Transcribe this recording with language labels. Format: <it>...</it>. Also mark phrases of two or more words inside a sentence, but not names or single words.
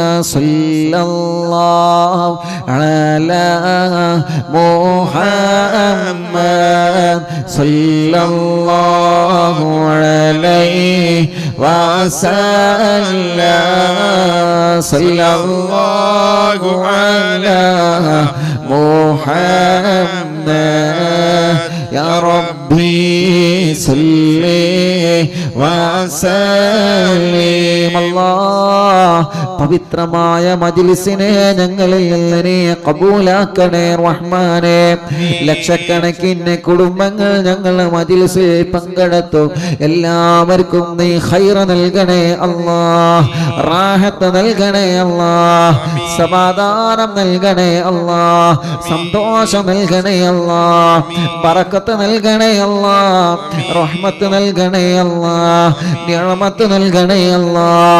<ar>صلى الله على محمد صلى الله عليه وسلم. صلى الله على محمد. يا ربي صل وسلم</ar> <ml>അല്ലാഹ് പവിത്രമായ മജ്ലിസിനെ ഞങ്ങളിൽ നിന്ന് നീ കബൂലാക്കണേ റഹ്മാനേ. ലക്ഷക്കണക്കിന് കുടുംബങ്ങൾ ഞങ്ങൾ മജ്ലിസിൽ പങ്കെടുത്തു. എല്ലാവർക്കും നീ ഖൈർ നൽകണേ അല്ലാഹ്, റാഹത്ത് നൽകണേ അല്ലാഹ്, സമാധാനം നൽകണേ അല്ലാഹ്, സന്തോഷം നൽകണേ അല്ലാഹ്, ബറക്കത്ത് നൽകണേ അല്ലാഹ്, റഹ്മത്ത് നൽകണേ അല്ലാഹ്, നിഅമത്ത് നൽകണേ അല്ലാഹ്.</ml>